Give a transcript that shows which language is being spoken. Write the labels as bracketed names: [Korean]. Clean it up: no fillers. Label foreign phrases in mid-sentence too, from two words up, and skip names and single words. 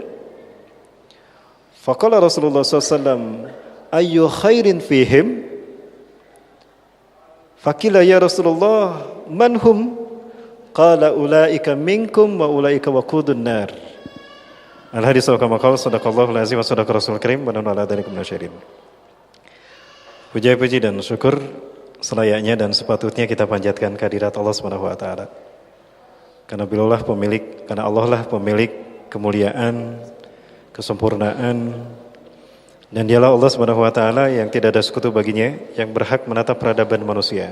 [Arabic] فقال رسول الله صلى الله عليه وسلم أي خير فيهم? فقيل يا رسول الله من هم? قال أولئك منكم وأولئك وقود النار. الحديث كما قال صدق الله العظيم وصدق رسول كريم ونحن على ذلك من الشاهدين. [Indonesian] Puji dan syukur selayaknya dan sepatutnya kita panjatkan kehadirat Allah [Arabic] سبحانه وتعالى. [Indonesian] Karena Allah lah pemilik kemuliaan, kesempurnaan, dan dialah Allah [Arabic] سبحانه وتعالى [Indonesian] yang tidak ada sekutu baginya, yang berhak menatap peradaban manusia.